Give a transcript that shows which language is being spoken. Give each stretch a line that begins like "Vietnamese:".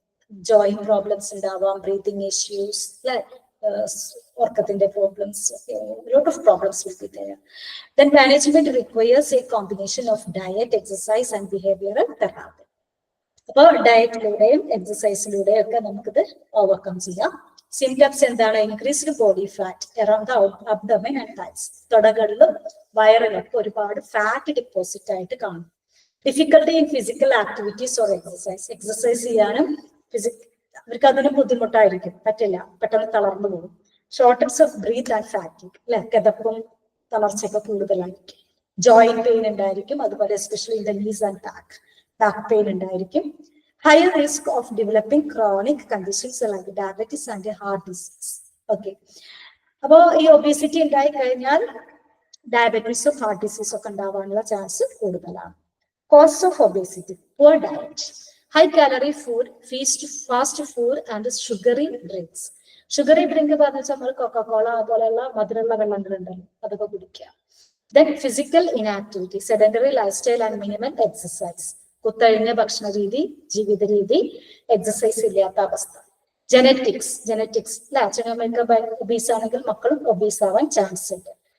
English: Joint problems ഉണ്ടാവാം, breathing issues, അല്ലെ, orkathinte problems, a lot of problems will be there. Then management requires a combination of diet, exercise and behavioral therapy.
Malayalam: അപ്പോൾ ഡയറ്റിലൂടെയും എക്സസൈസിലൂടെയും ഒക്കെ നമുക്കിത് overcome ചെയ്യാം. Symptoms എന്താണ്?
English: Increased body fat around the abdomen and thighs.
Malayalam: തുടകളിലും വയറിലൊക്കെ ഒരുപാട് fat deposit ആയിട്ട് കാണും.
English: Difficulty in physical activities or exercise.
Malayalam: Exercise ചെയ്യാനും അവർക്ക് അതിന് ബുദ്ധിമുട്ടായിരിക്കും, പറ്റില്ല, പെട്ടെന്ന് തളർന്നു പോകും.
English: shortness of breath and fatigue, അല്ലെ,
Malayalam: കിതപ്പും തളർച്ചയൊക്കെ കൂടുതലായിരിക്കും. ജോയിന്റ് പെയിൻ ഉണ്ടായിരിക്കും, അതുപോലെ
English: especially in the knees
Malayalam: and back pain ഉണ്ടായിരിക്കും.
English: Higher risk of developing chronic conditions like diabetes and heart disease.
Malayalam: Okay, അപ്പോ ഈ ഒബേസിറ്റി ഉണ്ടായി കഴിഞ്ഞാൽ ഡയബറ്റീസും ഹാർട്ട് ഡിസീസും ഒക്കെ ഉണ്ടാവാനുള്ള ചാൻസ് കൂടുതലാണ്.
English: Cause of obesity: poor diet, high calorie food, fast food and sugary drinks.
Malayalam: Sugary drink പറഞ്ഞാൽ നമ്മൾ കൊക്കക്കോള അതുപോലെയുള്ള മധുരമുള്ള വെള്ളങ്ങളുണ്ടല്ലോ, അതൊക്കെ കുടിക്കുക.
English: Then physical inactivity, sedentary lifestyle and minimum exercise.
Malayalam: കുത്തഴിഞ്ഞ ഭക്ഷണ രീതി, ജീവിത രീതി, എക്സസൈസ് ഇല്ലാത്ത അവസ്ഥ. ജനറ്റിക്സ് അല്ലെ, അച്ഛനമ്മയൊക്കെ ഒബീസ് ആണെങ്കിൽ മക്കളും ഒബീസ് ആവാൻ ചാൻസ് ഉണ്ട്.